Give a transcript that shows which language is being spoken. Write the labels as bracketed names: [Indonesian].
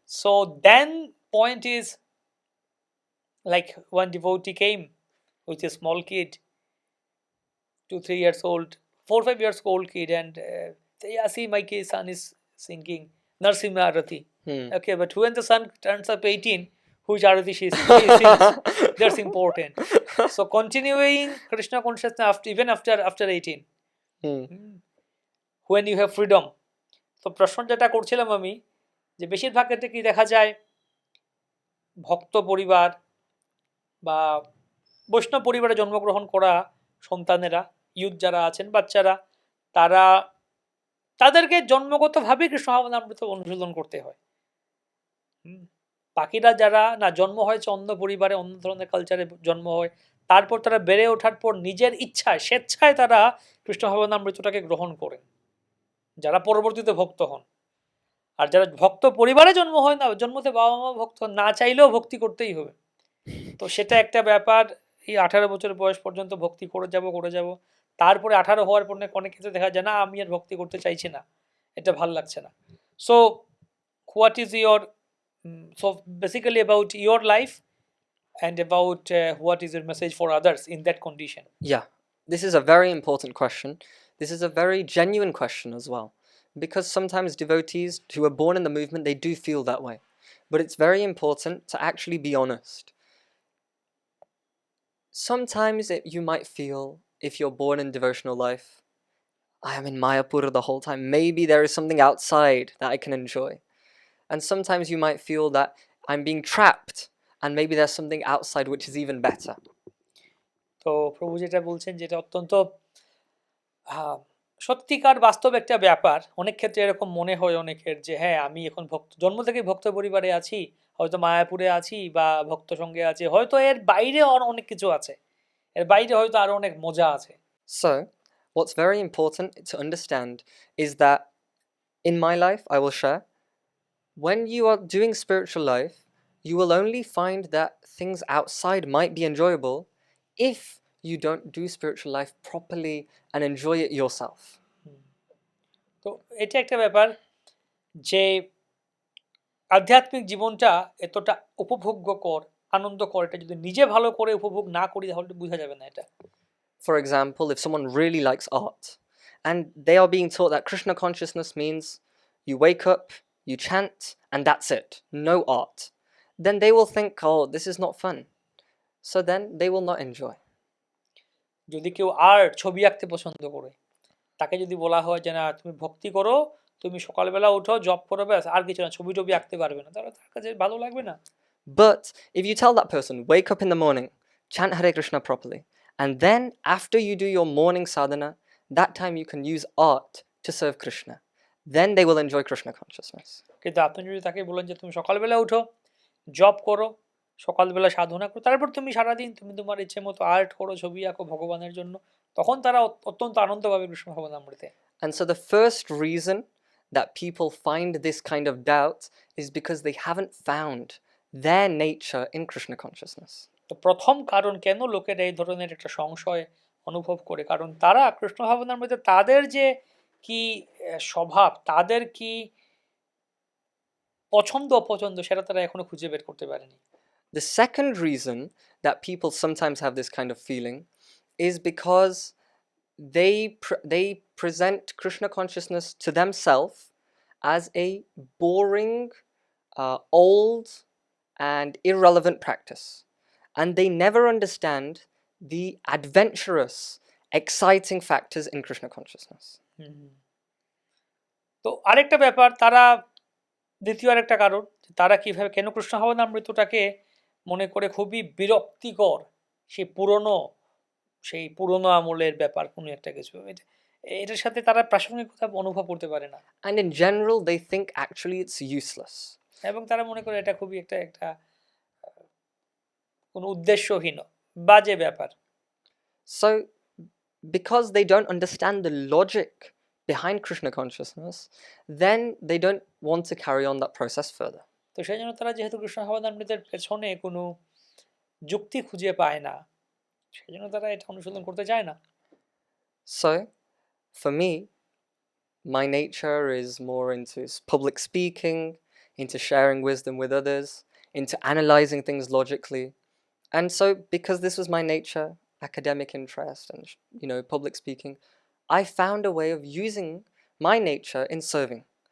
[English] So then point is, like one devotee came with a small kid, 2-3 years old, 4-5 years old kid, and yeah, see, my son is singing Narsimha Arati. Okay, but when the son turns up 18, which Arati she sings, that's important. So continuing Krishna consciousness even after 18, when you have freedom. [Bangla] তো প্রশ্ন যেটা করছিলাম আমি, যে বেশিরভাগ ক্ষেত্রে কি দেখা যায়, ভক্ত পরিবার বা বৈষ্ণব পরিবারে জন্মগ্রহণ করা সন্তানেরা, ইউথ যারা আছেন, বাচ্চারা, তাদেরকে জন্মগতভাবেই কৃষ্ণ ভাবনামৃত অনুশীলন করতে হয়। বাকিরা যারা না জন্ম হয়েছে অন্য পরিবারে, অন্য ধরনের কালচারে জন্ম হয়, তারপর তারা বেড়ে ওঠার পর নিজের ইচ্ছায়, স্বেচ্ছায় তারা কৃষ্ণ ভাবনামৃতটাকে গ্রহণ করেন, যারা পরবর্তীতে ভক্ত হন। আর যারা ভক্ত পরিবারে জন্ম হয় না, জন্মতে বাবা মা ভক্ত না চাইলেও ভক্তি করতেই হবে। তো সেটা একটা ব্যাপার। এই 18 বছর বয়স পর্যন্ত ভক্তি করে যাব, তারপরে 18 হওয়ার পর অনেক ক্ষেত্রে দেখা যায় না, আমি আর ভক্তি করতে চাইছি না, এটা ভাল লাগছে না। [English] So what is your, so basically about your life and about what is your message for others in that condition? Yeah, this is a very important question. This is a very genuine question as well, because sometimes devotees who are born in the movement, they do feel that way. But it's very important to actually be honest. Sometimes you might feel, if you're born in devotional life, I am in Mayapur the whole time, maybe there is something outside that I can enjoy. And sometimes you might feel that I'm being trapped, and maybe there's something outside which is even better. [Bangla] তো প্রভু যেটা বলছেন, যেটা অত্যন্ত সত্যিকার বাস্তব একটা ব্যাপার। অনেক ক্ষেত্রে এরকম মনে হয় অনেকের, যে হ্যাঁ, আমি এখন জন্ম থেকে ভক্ত পরিবারে আছি, হয়তো মায়াপুরে আছি বা ভক্ত সঙ্গে আছি, হয়তো এর বাইরে অনেক কিছু আছে, এর বাইরে হয়তো আরো অনেক মজা আছে। [English] So what's very important to understand is that in my life, I will share, when you are doing spiritual life, you will only find that things outside might be enjoyable if you don't do spiritual life properly and enjoy it yourself. [Bangla] তো এটা একটা ব্যাপার, যে আধ্যাত্মিক জীবনটা এতটা উপভোগ্যকর, আনন্দকর, এটা যদি নিজে ভালো করে উপভোগ না করি তাহলে বোঝা যাবে না এটা। [English] For example, if someone really likes art and they are being taught that Krishna consciousness means you wake up, you chant, and that's it, no art, then they will think, oh, this is not fun. So then they will not enjoy. [Bangla] যদি কেউ art, ছবি আঁকতে পছন্দ করে, তাকে যদি বলা হয় যে না, তুমি ভক্তি করো, তুমি সকালবেলা উঠো, জব করো, ব্যাস, আর কিছু না, ছবি টবি আঁকতে পারবে না, তাহলে তার কাছে ভালো লাগবে না। [English] But if you tell that person, wake up in the morning, chant Hare Krishna properly, and then after you do your morning sadhana, that time you can use art to serve Krishna, then they will enjoy Krishna consciousness. [Bangla] কিন্তু আপনি যদি তাকে বলেন যে তুমি সকালবেলা উঠো, job করো, সকালবেলা সাধনা করো, তারপর তুমি সারাদিন তুমি তোমার ইচ্ছে মতো আর্ট করো, ছবি আঁকো ভগবানের জন্য, তখন তারা অত্যন্ত আনন্দ পাবে Krishna ভাবনামৃতে। [English] And so the first reason that people find this kind of doubt is because they haven't found their nature in Krishna consciousness. [Bangla] তো প্রথম কারণ কেন লোকের এই ধরনের একটা সংশয় অনুভব করে, কারণ তারা কৃষ্ণ ভাবনামৃতে তাদের যে কি স্বভাব, তাদের কি পছন্দ অপছন্দ, সেটা তারা এখনো খুঁজে বের করতে পারেনি। [English] The second reason that people sometimes have this kind of feeling is because they present Krishna consciousness to themselves as a boring, old and irrelevant practice. and they never understand the adventurous, exciting factors in Krishna consciousness. [Bangla] তো আরেকটা ব্যাপার, তারা দ্বিতীয় আরেকটা কারণ, তারা কিভাবে কেন কৃষ্ণ ভাবনামৃতটাকে মনে করে খুবই বিরক্তিকর, সেই পুরনো আমলের ব্যাপার কোনো একটা কিছু, এটার সাথে তারা প্রাসঙ্গিকতা অনুভব করতে পারে না, [English] And in general, they think actually it's useless. [Bangla] এবং তারা মনে করে এটা খুবই একটা কোনো উদ্দেশ্যহীন বাজে ব্যাপার। [English] So, because they don't understand the logic behind Krishna consciousness, then they don't want to carry on that process further. [Bangla] তো সেই জন্য তারা যেহেতু কৃষ্ণ ভাবনামৃতের পেছনে কোনো যুক্তি খুঁজে পায় না, সেই জন্য তারা এটা অনুশীলন করতে চায় না। [English] So, for me, my nature is more into public speaking, into sharing wisdom with others, into analyzing things logically. And so, because this was my nature, academic interest and, public speaking, I found a way of using my nature in serving.